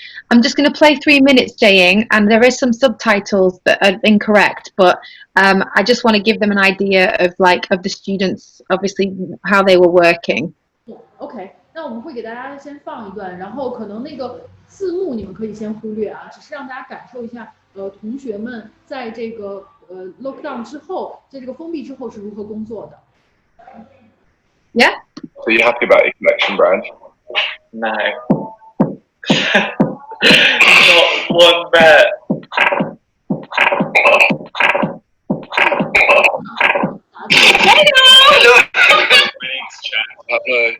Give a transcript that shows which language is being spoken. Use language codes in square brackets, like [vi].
[en] I'm just going to play 3 minutes, JIAYING, and there is some subtitles that are incorrect, but I just want to give them an idea of the students, obviously how they were working. [zh] OK， 那我们会给大家先放一段，然后可能那个字幕你们可以先忽略啊，只是让大家感受一下同学们在这个lockdown 之后，在这个封闭之后是如何工作的。 [en] Yeah. So you happy about your collection, Brian? No. Not one bit. Hello. My name's Chad.